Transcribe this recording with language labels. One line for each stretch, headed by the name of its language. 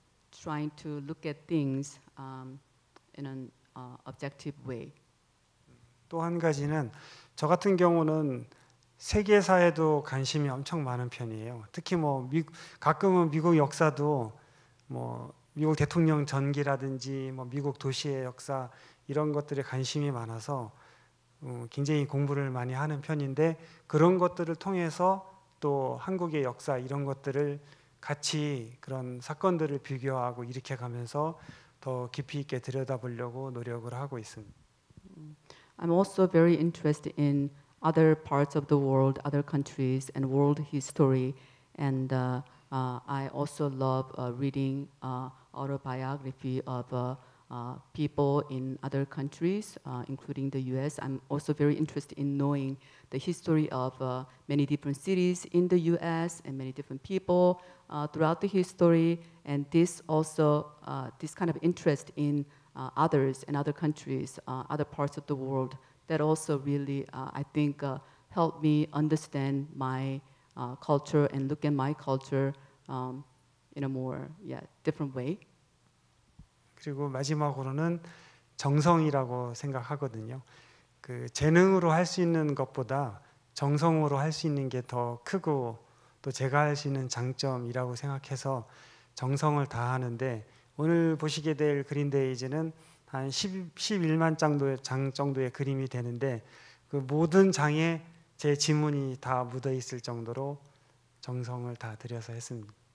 English: Trying to look at things in an objective way.
Korean: 또 한 가지는 저 같은 경우는 세계사에도 관심이 엄청 많은 편이에요. 특히 가끔은 미국 역사도 미국 대통령 전기라든지 미국 도시의 역사 이런 것들에 관심이 많아서 굉장히 공부를 많이 하는 편인데 그런 것들을 통해서 또 한국의 역사 이런 것들을 같이 그런 사건들을 비교하고 이렇게 가면서 더 깊이 있게 들여다보려고 노력을 하고 있습니다.
English: I'm also very interested in other parts of the world, other countries, and world history. And I also love reading autobiography of people in other countries, including the U.S. I'm also very interested in knowing the history of many different cities in the U.S. and many different people throughout the history. And this kind of interest in others and other countries, other parts of the world, that also really, I think, helped me understand my culture and look at my culture in a more different way.
Korean: 그리고 마지막으로는 정성이라고 생각하거든요. 그 재능으로 할 수 있는 것보다 정성으로 할 수 있는 게 더 크고 또 제가 할 수 있는 장점이라고 생각해서 정성을 다하는데 오늘 보시게 될 그린데이즈는 한 11만 장 정도의 그림이 되는데 그 모든 장에 제 지문이 다 묻어 있을 정도로 정성을 다 들여서 했습니다.